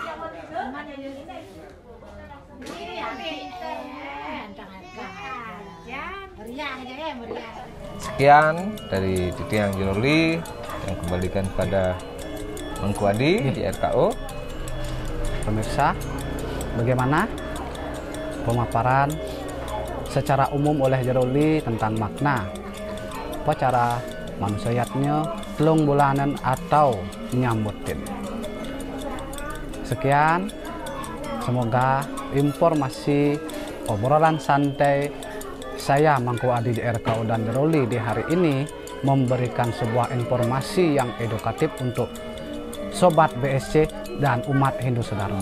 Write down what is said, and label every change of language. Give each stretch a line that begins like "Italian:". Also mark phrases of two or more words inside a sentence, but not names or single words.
Indonesian: Sekian dari Titi Yang Jeroli yang kembalikan pada Mangku Adi di RKO. Pemirsa, bagaimana pemaparan secara umum oleh Jeroli tentang makna upacara manusiatnya
Balinese: telung bulanan
Indonesian: atau nyambutin. Sekian, semoga informasi obrolan santai saya Mangku Adi di RKO dan Jeroli di hari ini memberikan sebuah informasi yang edukatif untuk Sobat BSC dan umat Hindu Sedharma.